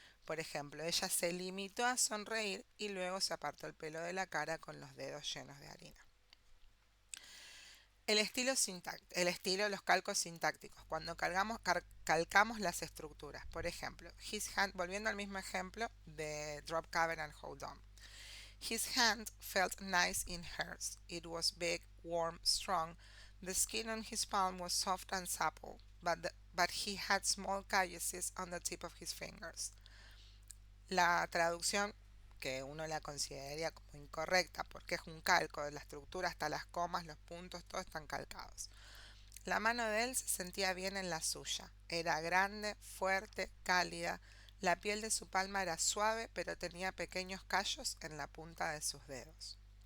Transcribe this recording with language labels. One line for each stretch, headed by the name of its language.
Spanish: Por ejemplo, ella se limitó a sonreír y luego se apartó el pelo de la cara con los dedos llenos de harina. Los calcos sintácticos, cuando calcamos las estructuras. Por ejemplo,
English: his hand,
Spanish: volviendo al mismo ejemplo de
English: drop, cover and hold on. His hand felt nice in hers. It was big, warm, strong. The skin on his palm was soft and supple, but he had small calluses on the tip of his fingers.
Spanish: La traducción, que uno la consideraría como incorrecta porque es un calco de la estructura, hasta las comas, los puntos, todos están calcados. La mano de él se sentía bien en la suya. Era grande, fuerte, cálida. La piel de su palma era suave, pero tenía pequeños callos en la punta de sus dedos.